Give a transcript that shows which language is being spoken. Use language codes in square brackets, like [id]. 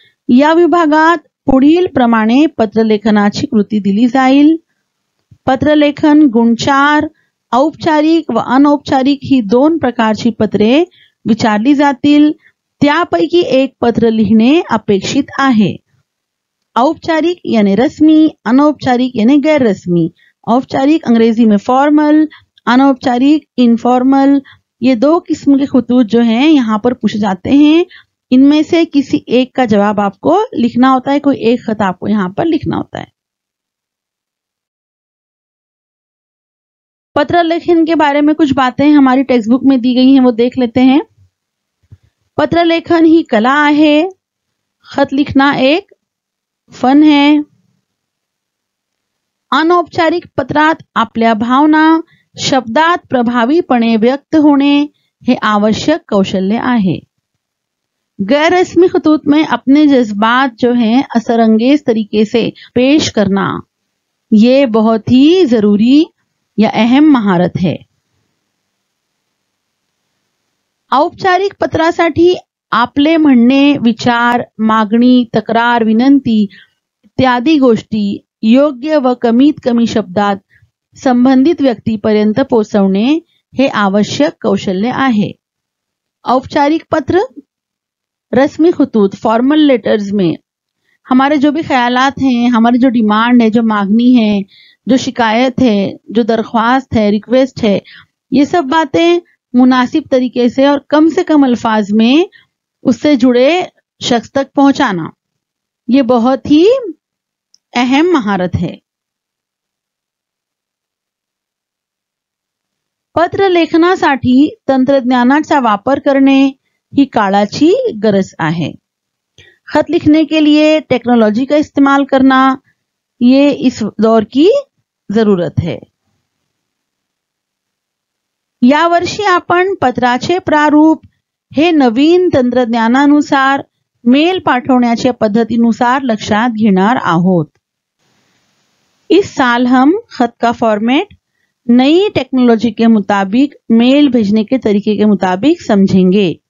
[mr] या विभागात पुढील प्रमाणे पत्रलेखनाची कृती दिली जाईल। पत्रलेखन गुण 4, औपचारिक व अनौपचारिक ही 2 प्रकारची पत्रे विचारली जातील। त्यापैकी एक पत्र लिहिणे अपेक्षित आहे। [hi] औपचारिक यानी रस्मी, अनौपचारिक यानी गैर रस्मी। औपचारिक अंग्रेजी में फॉर्मल, अनौपचारिक इनफॉर्मल। ये 2 किस्म के खतूत जो हैं यहाँ पर पूछे जाते हैं। इनमें से किसी एक का जवाब आपको लिखना होता है, कोई एक खत आपको यहाँ पर लिखना होता है। पत्र लेखन के बारे में कुछ बातें हमारी टेक्स्ट बुक में दी गई हैं, वो देख लेते हैं। [mr] पत्र लेखन ही कला आहे। [hi] खत लिखना एक फन है। [mr] अनौपचारिक पत्रात आपल्या भावना शब्दात प्रभावीपणे व्यक्त होणे हे आवश्यक कौशल्य आहे। [hi] गैर रस्मी खतूत में अपने जज्बात जो हैं असरंगेज तरीके से पेश करना, ये बहुत ही जरूरी या अहम महारत है। [mr] औपचारिक पत्रासाठी आपले म्हणणे, विचार, मागणी, तक्रार, विनंती इत्यादी गोष्टी योग्य व कमीत कमी शब्दात संबंधित व्यक्तीपर्यंत पोहोचवणे हे आवश्यक कौशल्य आहे। [hi] औपचारिक पत्र रस्मी खतूत फॉर्मल लेटर्स में हमारे जो भी ख्यालात हैं, हमारी जो डिमांड है, जो मांगनी है, जो शिकायत है, जो दरख्वास्त है, रिक्वेस्ट है, ये सब बातें मुनासिब तरीके से और कम से कम अल्फाज में उससे जुड़े शख्स तक पहुंचाना, ये बहुत ही अहम महारत है। [mr] पत्र लेखनासाठी तंत्रज्ञानाचा वापर करणे ही काळाची गरज आहे। [hi] खत लिखने के लिए टेक्नोलॉजी का इस्तेमाल करना ये इस दौर की जरूरत है। [mr] या वर्षी आपण पत्राचे प्रारूप हे नवीन तंत्रज्ञानानुसार मेल पाठवण्याच्या पद्धतीनुसार लक्षात घेणार आहोत। [hi] इस साल हम खत का फॉर्मेट नई टेक्नोलॉजी के मुताबिक मेल भेजने के तरीके के मुताबिक समझेंगे।